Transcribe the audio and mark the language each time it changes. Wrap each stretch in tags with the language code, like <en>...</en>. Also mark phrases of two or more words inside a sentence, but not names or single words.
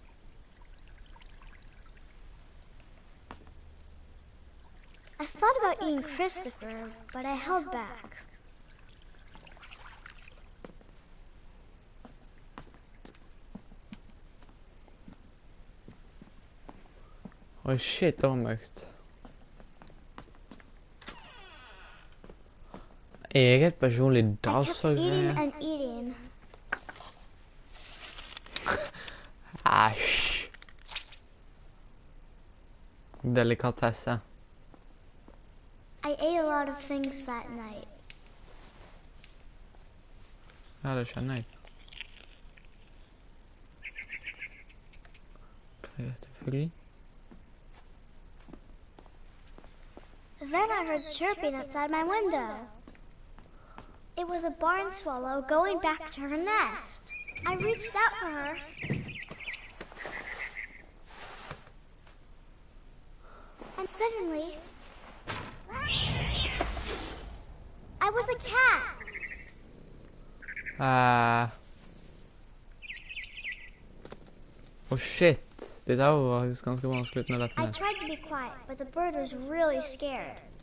<en>I thought about eating Christopher, but I held back. Oh shit,</en> <no>det var mørkt. Eget personlig</no> <en>I kept eating and eating.</en> <no>Æsj. Delikatesse.</no> <en>I ate a lot of things that night.</en> <no>Ja, det skjønner jeg. Selvfølgelig.</no> <en>Then I heard chirping outside my window. It was a barn swallow going back to her nest. I reached out for her. And suddenly, I was a cat. Oh shit.</en> <no>Det der var faktisk ganske vanskelig uten å lette</no> <en>I</en> <no>ned.</no> <en>tried to be quiet, but the bird was really scared.</en>